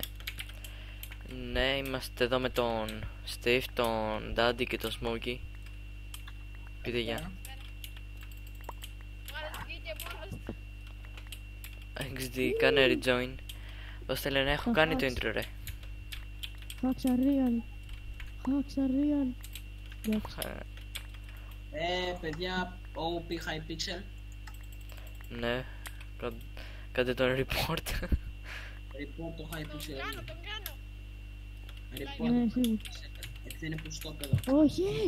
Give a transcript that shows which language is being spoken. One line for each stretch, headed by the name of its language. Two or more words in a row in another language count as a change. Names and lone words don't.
Greek: Ναι, είμαστε εδώ με τον Steve, τον Daddy και τον Smokey. Πείτε γεια. XD, κάνε rejoin. Πώς θέλει να έχω κάνει το intro ρε.
English: Hacks are real. Hacks are real.
Greek: Παιδιά, OP High Pixel. Ναι, κάντε τον report. Report το High Pixel. Ναι, Report. εσύ. Έτσι είναι που στο παιδό. Όχι!